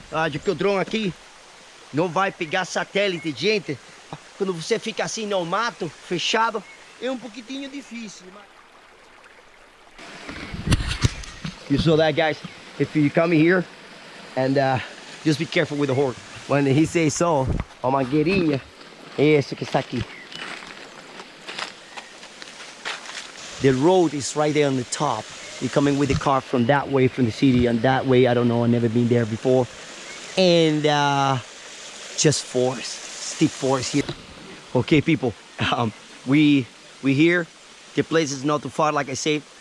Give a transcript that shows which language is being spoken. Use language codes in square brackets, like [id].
[pt] De que o drone aqui não vai pegar satélite, gente. Quando você fica assim no mato, fechado, é um pouquinho difícil. [en] You saw that, guys? If you come here and just be careful with the horse. When he says so, [pt] a mangueirinha, é esse que está aqui. [en] The road is right there on the top. You're coming with the car from that way, from the city, and that way, I don't know, I've never been there before. And just forest, steep forest here. Okay, people, we here. The place is not too far, like I said.